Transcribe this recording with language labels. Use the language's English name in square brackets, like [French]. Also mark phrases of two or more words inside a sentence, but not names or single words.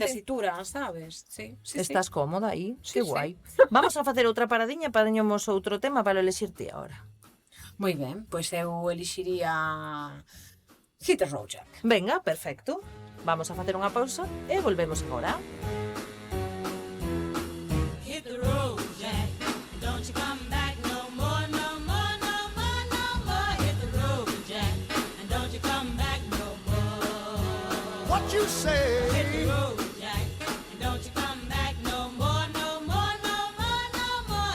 [Galician] A tesitura, sabes? Sí, estás cómoda aí, sí, que guai. Vamos a facer outra paradiña para teñamos outro tema para elexirte agora. Moi ben, pois eu elixiría Hit the Road Jack. Venga, perfecto. Vamos a facer unha pausa e volvemos agora. [English] Hit the road, Jack. Don't you come back no more, no more, no more, no more. Hit the road, Jack. And don't you come back no more. What you say. Hit the road, Jack, and don't you come back no more, no more, no more, no more.